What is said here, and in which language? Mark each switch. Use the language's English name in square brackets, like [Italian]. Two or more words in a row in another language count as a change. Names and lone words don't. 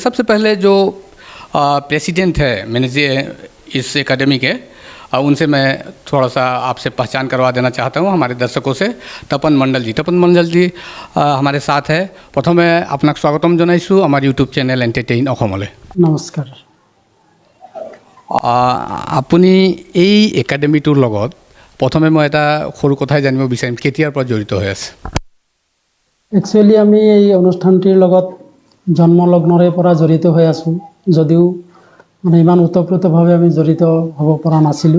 [Hindi] सबसे पहले जो प्रेसिडेंट है मैनेजर इस एकेडमी के, उनसे मैं थोड़ा सा आपसे पहचान करवा देना चाहता हूँ हमारे दर्शकों से। तपन मंडल जी हमारे साथ है। [Assamese] প্ৰথমে আপোনাক স্বাগতম জনাইছোঁ আমাৰ ইউটিউব চেনেল এণ্টাৰটেইন অসমলৈ। नमस्कार। আপুনি এই একাডেমিটোৰ লগত প্ৰথমে মই এটা সৰু কথাই জানিব বিচাৰিম, কেতিয়াৰ পৰা জড়িত হৈ আছে? একচুৱেলি আমি এই অনুষ্ঠানটিৰ লগত জন্মলগ্নৰে পৰা জড়িত হৈ আছোঁ, যদিও মানে ইমান ওতঃপ্ৰোতভাৱে আমি জড়িত হ'ব পৰা নাছিলোঁ।